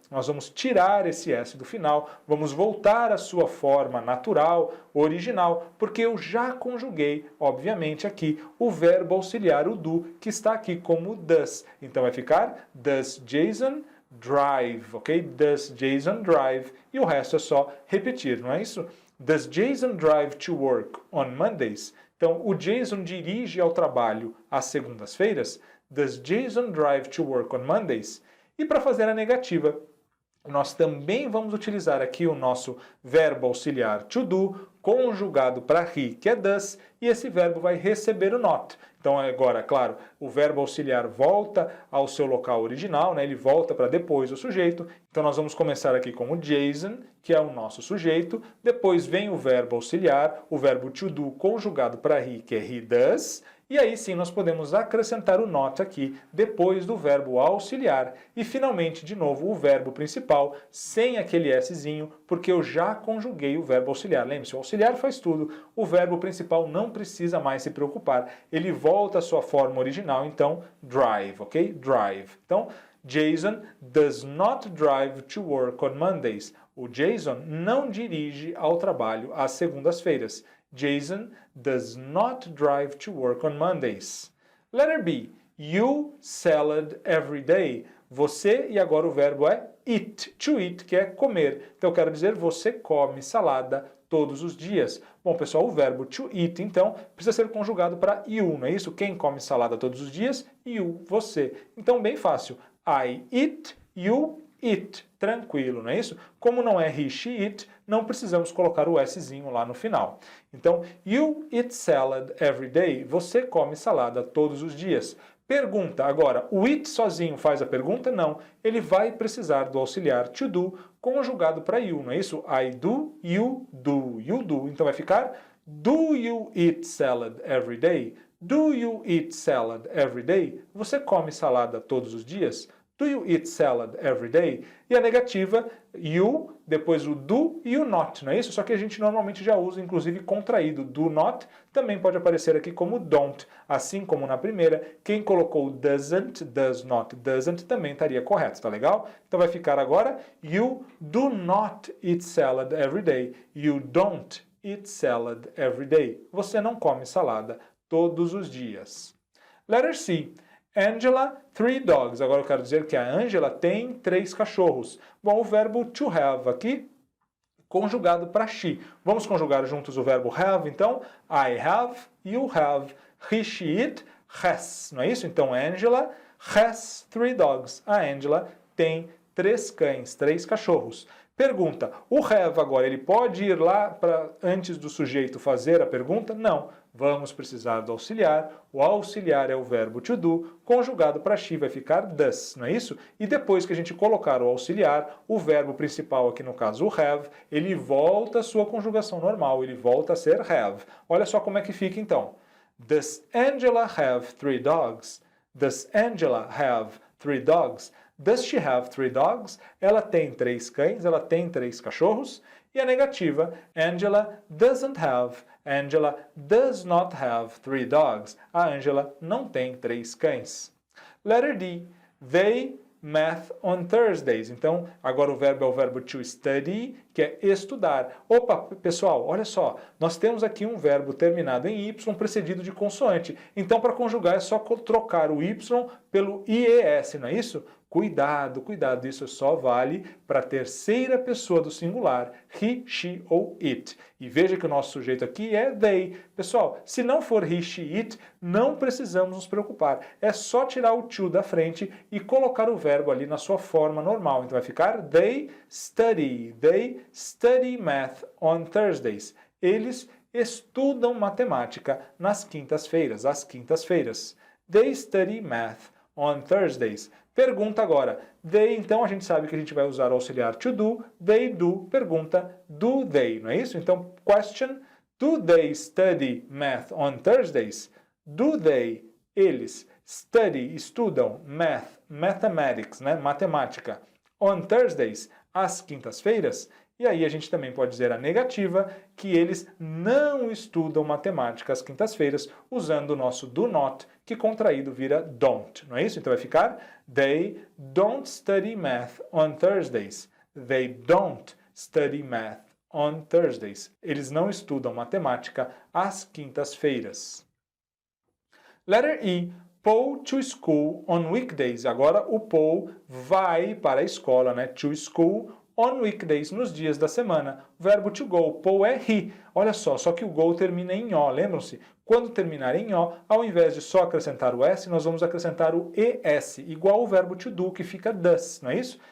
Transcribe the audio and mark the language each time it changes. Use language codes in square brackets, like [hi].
[pt] Nós vamos tirar esse S do final, vamos voltar à sua forma natural, original, porque eu já conjuguei, obviamente, aqui o verbo auxiliar, o do, que está aqui como does. Então vai ficar [en] does Jason drive, [pt] ok? [en] Does Jason drive. [pt] E o resto é só repetir, não é isso? [en] Does Jason drive to work on Mondays? [pt] Então, o Jason dirige ao trabalho às segundas-feiras? [en] Does Jason drive to work on Mondays? [pt] E para fazer a negativa, nós também vamos utilizar aqui o nosso verbo auxiliar to do, conjugado para he, que é does, e esse verbo vai receber o not. Então agora, claro, o verbo auxiliar volta ao seu local original, né? Ele volta para depois do sujeito. Então nós vamos começar aqui com o Jason, que é o nosso sujeito. Depois vem o verbo auxiliar, o verbo to do conjugado para he, que é he does. E aí sim nós podemos acrescentar o not aqui, depois do verbo auxiliar. E finalmente, de novo, o verbo principal, sem aquele szinho, porque eu já conjuguei o verbo auxiliar. Lembre-se, o auxiliar faz tudo, o verbo principal não precisa mais se preocupar. Ele volta à sua forma original, então, drive, ok? [en] Drive. Então, Jason does not drive to work on Mondays. [pt] O Jason não dirige ao trabalho às segundas-feiras. [en] Jason does not drive to work on Mondays. Letter B. You salad every day. [pt] Você, e agora o verbo é eat. To eat, que é comer. Então eu quero dizer, você come salada todos os dias. Bom, pessoal, o verbo to eat, então, precisa ser conjugado para you, não é isso? Quem come salada todos os dias? You, você. Então, bem fácil. [en] I eat, you eat. [pt] Tranquilo, não é isso? Como não é he, she, it, não precisamos colocar o szinho lá no final. Então, [en] you eat salad every day. [pt] Você come salada todos os dias. Pergunta, agora, o it sozinho faz a pergunta? Não. Ele vai precisar do auxiliar to do conjugado para you, não é isso? [en] I do, you do, you do. [pt] Então vai ficar [en] do you eat salad every day? Do you eat salad every day? [pt] Você come salada todos os dias? [en] Do you eat salad every day? [pt] E a negativa, you, depois o do e o not, não é isso? Só que a gente normalmente já usa, inclusive, contraído. Do not também pode aparecer aqui como don't. Assim como na primeira, quem colocou doesn't, does not, doesn't também estaria correto, tá legal? Então vai ficar agora, [en] you do not eat salad every day. You don't eat salad every day. [pt] Você não come salada todos os dias. [en] Letter C. Angela, 3 dogs. [pt] Agora eu quero dizer que a Angela tem 3 cachorros. Bom, o verbo to have aqui, conjugado para she. Vamos conjugar juntos o verbo have, então. [en] I have, you have, he, she, it, has. [pt] Não é isso? Então, [en] Angela has 3 dogs. [pt] A Angela tem 3 cães, 3 cachorros. Pergunta, o have agora, ele pode ir lá para antes do sujeito fazer a pergunta? Não. Vamos precisar do auxiliar. O auxiliar é o verbo to do, conjugado para she vai ficar does, não é isso? E depois que a gente colocar o auxiliar, o verbo principal aqui no caso o have, ele volta à sua conjugação normal, ele volta a ser have. Olha só como é que fica então. [en] Does Angela have 3 dogs? [pt] Does Angela have 3 dogs? Does she have 3 dogs? Ela tem 3 cães, ela tem 3 cachorros. E a negativa, [en] Angela doesn't have, Angela does not have 3 dogs. [pt] A Angela não tem 3 cães. [en] Letter D, they math on Thursdays. [pt] Então, agora o verbo é o verbo to study, que é estudar. Opa, pessoal, olha só, nós temos aqui um verbo terminado em Y precedido de consoante. Então, para conjugar é só trocar o Y pelo IES, não é isso? Cuidado, cuidado, isso só vale para a terceira pessoa do singular, he, she ou it. E veja que o nosso sujeito aqui é they. Pessoal, se não for he, she, it, não precisamos nos preocupar. É só tirar o to da frente e colocar o verbo ali na sua forma normal. Então vai ficar [en] they study math on Thursdays. [pt] Eles estudam matemática nas quintas-feiras, às quintas-feiras. [en] They study math on Thursdays. [pt] Pergunta agora. They, então, a gente sabe que a gente vai usar o auxiliar to do. [en] They do. [pt] Pergunta, [en] do they, [pt] não é isso? [en] Então, question, do they study math on Thursdays? Do they, eles, study, estudam math, mathematics, né? [pt] Matemática, [en] on Thursdays, [pt] às quintas-feiras? E aí a gente também pode dizer a negativa, que eles não estudam matemática às quintas-feiras, usando o nosso do not, que contraído vira don't, não é isso? Então vai ficar [en] they don't study math on Thursdays. They don't study math on Thursdays. [pt] Eles não estudam matemática às quintas-feiras. [en] Letter E. Paul to school on weekdays. [pt] Agora o Paul vai para a escola, né? [en] To school on weekdays, [pt] nos dias da semana. O verbo to go, Paul é he. Olha só que o go termina em O, lembram-se? Quando terminar em O, ao invés de só acrescentar o S, nós vamos acrescentar o ES, igual o verbo to do, que fica does, não é isso?